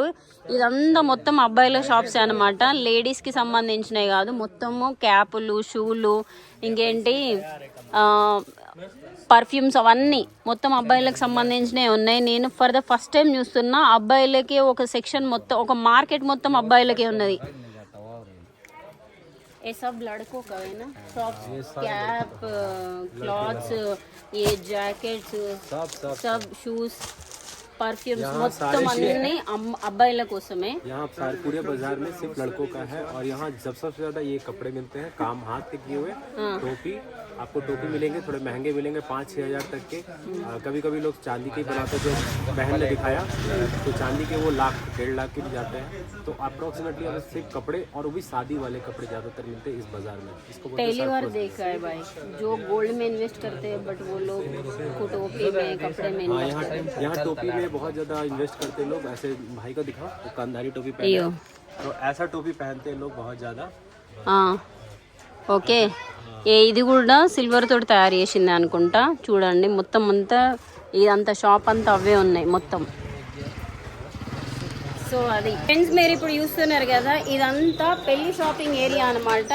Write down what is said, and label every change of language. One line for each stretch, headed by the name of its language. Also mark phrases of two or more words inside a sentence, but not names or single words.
Telugu: ఇదంతా మొత్తం అబ్బాయిల షాప్స్ అనమాట, లేడీస్కి సంబంధించినవి కాదు. మొత్తము క్యాపులు, షూలు, ఇంకేంటి పర్ఫ్యూమ్స్ అవన్నీ మొత్తం అబ్బాయిలకు సంబంధించినవి ఉన్నాయి. నేను
English: for the first time
Telugu: చూస్తున్నా అబ్బాయిలకి ఒక సెక్షన్ మొత్తం, ఒక మార్కెట్ మొత్తం అబ్బాయిలకే ఉన్నది.
Hindi: ये सब लड़कों का है ना शॉप्स, कैप, क्लॉथ्स, ये जैकेट्स, सब शूज, परफ्यूम्स
Telugu: మొత్తం అన్ని అబ్బాయిల కోసమే.
Hindi: यहाँ पूरे बाजार में सिर्फ लड़कों का है और यहाँ सबसे ज्यादा ये कपड़े मिलते हैं काम हाथ के किए हुए. टोपी, आपको टोपी मिलेंगे, थोड़े महंगे मिलेंगे 5-6 हज़ार तक के. कभी कभी लोग चांदी के बनाते, जो बहन ने दिखाया तो चांदी के वो 1,00,000-1.5 लाख के भी जाते हैं. तो अप्रोक्सीमेटली हमें सिर्फ कपड़े और वो भी शादी वाले कपड़े ज्यादातर मिलते हैं इस बाजार में. इसको पहली बार देखा है भाई, जो गोल्ड में इन्वेस्ट करते हैं बट वो लोग टोपी में, कपड़े में यहाँ टोपी में बहुत ज्यादा इन्वेस्ट करते हैं लोग. ऐसे भाई को दिखाओ, वो कंधारी टोपी पहनते हैं, तो ऐसा टोपी पहनते हैं लोग बहुत ज्यादा.
Telugu: ఓకే ఇది కూడా సిల్వర్ తోటి తయారు చేసింది అనుకుంటా. చూడండి మొత్తం అంతా ఇదంతా షాప్ అంతా అవే ఉన్నాయి మొత్తం. సో అది ఫ్రెండ్స్, మీరు ఇప్పుడు చూస్తున్నారు కదా, ఇదంతా పెళ్లి
English: shopping area
Telugu: అనమాట.